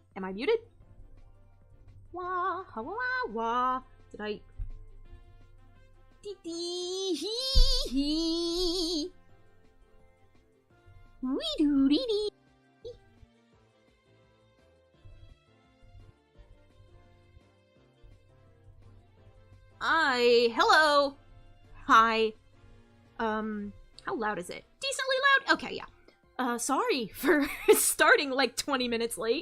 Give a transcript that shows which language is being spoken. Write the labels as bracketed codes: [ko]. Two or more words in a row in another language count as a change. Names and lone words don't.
[en] I muted? Wah, ha, wah, wah. Did I... Dee dee hee hee. Wee doo dee dee. Hello. Hi. How loud is it? Decently loud? Okay, yeah. Sorry for starting like 20 minutes late.